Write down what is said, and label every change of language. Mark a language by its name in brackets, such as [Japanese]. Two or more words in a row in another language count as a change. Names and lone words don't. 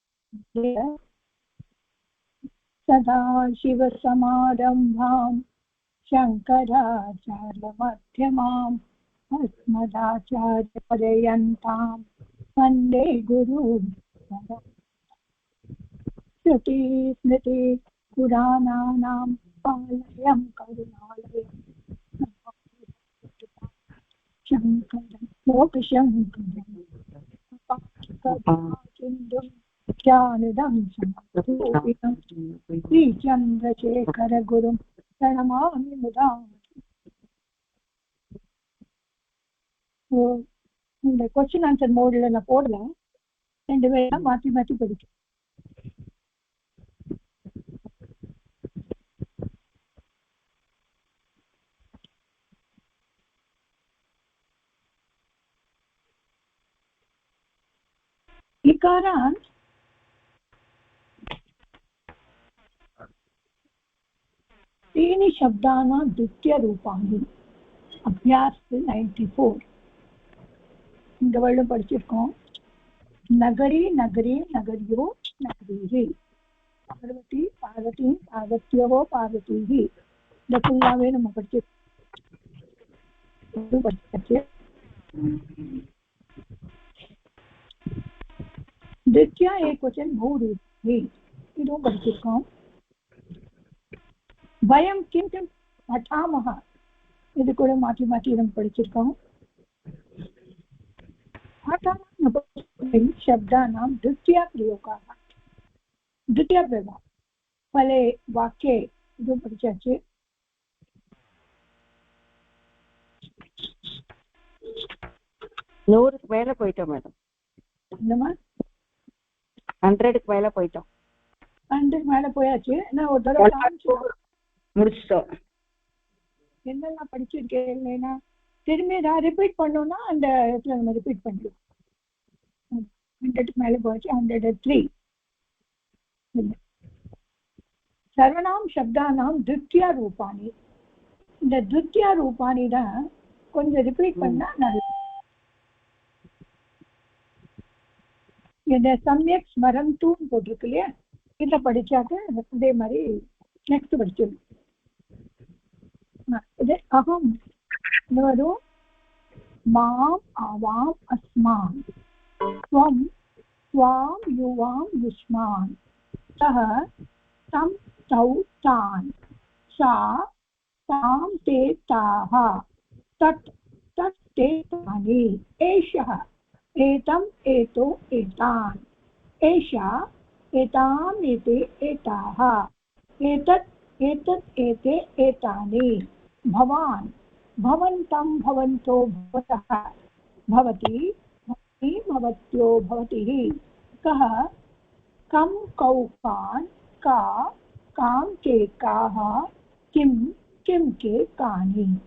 [Sanskrit] सदाशिवसमारम्भां शङ्कराचार्यमध्यमाम् अस्मदाचार्यपर्यन्तां वन्दे गुरुं श्रुतिस्मृति पुराणानाम् आलयं करुणालयं शङ्करं लोकशङ्करं ज्ञानदं समस्तोऽपितं श्रीचन्द्रशेखरगुरुं प्रणमामि मुदा. [Tamil] இந்த கொஸ்டின் ஆன்சர் மோட்ல நான் போடல, 2 பேரும் மாற்றி மாற்றி படிக்கிறேன். [Sanskrit] इकारांत तीन शब्दानां द्वितीय रूपाणि अभ्यास 94 [Tamil] இந்த वर्ड படிச்சிருக்கோம். [Sanskrit] नगरी नगरी नगरियो नगरीः, पार्वती पार्वती पार्वत्यो पार्वतीः, [Tamil] இந்த ஃபுல்லாவே நம்ம படிச்சிருக்கோம். [Sanskrit] द्वितीय एकवचन बहुरूपी [Tamil] இது படிச்சிருக்கோம். [Sanskrit] वयं किं किं पठामः [Tamil] இது கூட மாற்றி மாற்றி நம்ம படிச்சிருக்கோம். [Sanskrit] शब्दानां द्वितीय प्रयोगाः, द्वितीय प्रयोग पहले वाक्य [Tamil] இது படிச்சாச்சு. நூறுக்கு மேல போயிட்டோம் மேடம். என்னமா 100க்கு மேல போயிட்டோம். 100 மேல போயாச்சு. நான் ஒரு தடவை முடிச்சிட்டோம். என்னெல்லாம் படிச்சிருக்கேன் திரும்பி நான் ரிப்பீட் பண்ணோம்னா அந்த இடத்துல நம்ம ரிப்பீட் பண்ணிடுவோம். 100க்கு மேல போயாச்சு. [Sanskrit] 103 सर्वनाम् शब्दानाम् द्वितीय रूपाणि. [Tamil] இந்த [Sanskrit] द्वितीय रूपाणि [Tamil] தான் கொஞ்சம் ரிப்பீட் பண்ணா நல்லது. இந்த சமயக் ஸ்மரந்துன்னு போட்டிருக்கு இல்லையா, இதை படிச்சாக்க அதே மாதிரி நெக்ஸ்ட் படிச்சிடணும். இது அகம் வரும். [Sanskrit] माम् आवाम् अस्मान्, स्वम् स्वाम् युवाम् युष्मान्, सः तम् तौ तान्, सा ताम् ते ताः, तत् तत् ते तानि, एषः एतम एतो एतान्, एषा एताम् एते एताः, एतत् एतत् एते एतानि, भवान् भवन्तं भवन्तो भवतः, भवती भवती भवत्यो भवतिः, कः कं कौ कान्, का कां के काः, किं किं के कानि.